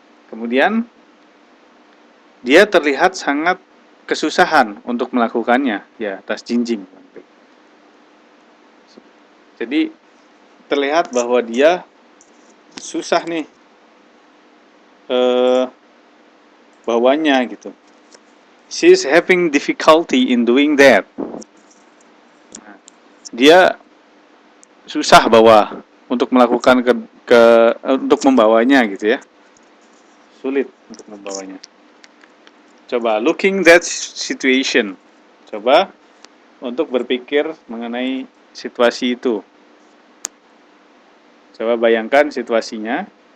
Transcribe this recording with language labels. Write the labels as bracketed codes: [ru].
[id] Kemudian dia terlihat sangat kesusahan untuk melakukannya, ya tas jinjing. Jadi terlihat bahwa dia susah nih bawanya gitu. [en] She's having difficulty in doing that. [id] Dia susah bawa untuk melakukan untuk membawanya gitu ya. Sulit untuk membawanya. Coba [en] looking that situation. [id] Coba untuk berpikir mengenai situasi itu. Coba bayangkan situasinya.